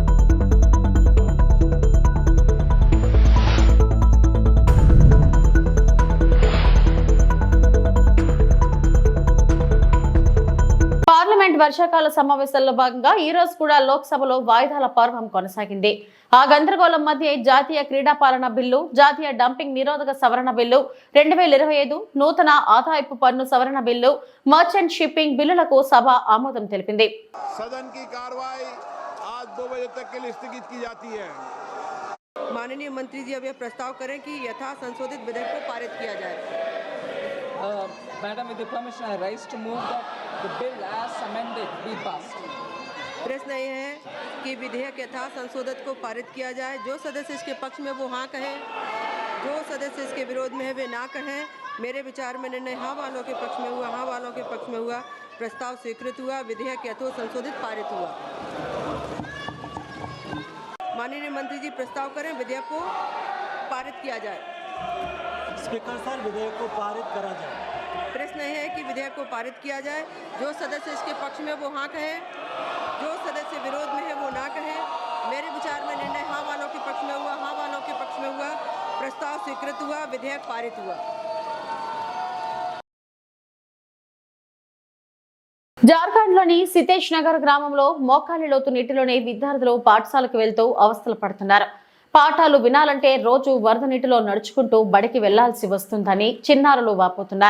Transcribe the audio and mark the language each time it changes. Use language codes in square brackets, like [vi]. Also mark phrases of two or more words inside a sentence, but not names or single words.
[te] పార్లమెంట్ వర్షాకాల సమావేశాల్లో భాగంగా ఈ రోజు కూడా లోక్సభలో వాయిదాల పర్వం కొనసాగింది. ఆ గందరగోళం మధ్య జాతీయ క్రీడా పాలన బిల్లు, జాతీయ డంపింగ్ నిరోధక సవరణ బిల్లు, 2025 నూతన ఆదాయపు పన్ను సవరణ బిల్లు, మర్చెంట్ షిప్పింగ్ బిల్లులకు సభ ఆమోదం తెలిపింది. [hi] सदन की कार्रवाई आज 2 बजे तक के लिए स्थगित की जाती है. माननीय मंत्री जी अब यह प्रस्ताव करें कि यथा संशोधित विधेयक को पारित किया जाए. [en] Madam, with the permission, I rise to move that the bill as amended be passed. [hi] प्रश्न यह है कि विधेयक यथा संशोधित को पारित किया जाए. जो सदस्य इसके पक्ष में वो हाँ कहें, जो सदस्य इसके विरोध में है वे ना कहें. मेरे विचार में निर्णय हाँ वालों के पक्ष में हुआ, हाँ वालों के पक्ष में हुआ. प्रस्ताव स्वीकृत हुआ. विधेयक यथो संशोधित पारित हुआ. माननीय मंत्री जी प्रस्ताव करें विधेयक को पारित किया जाए. [en] speaker sir, [hi] विधेयक को पारित करा जाए. प्रश्न यह है कि विधेयक को पारित किया जाए. जो सदस्य इसके पक्ष में वो हाँ कहे, जो सदस्य विरोध में है वो ना कहे. मेरे विचार में निर्णय हाँ वालों के पक्ष में हुआ, हाँ वालों के पक्ष में हुआ. प्रस्ताव स्वीकृत हुआ. विधेयक पारित हुआ. [te] జార్ఖండ్లోని సితేష్ నగర్ గ్రామంలో మోకాలి లోతు నీటిలోనే విద్యార్థులు పాఠశాలకు వెళ్తూ అవస్థలు పడుతున్నారు. పాఠాలు వినాలంటే రోజు వరద నీటిలో నడుచుకుంటూ బడికి వెళ్లాల్సి వస్తుందని చిన్నారులు వాపోతున్నారు.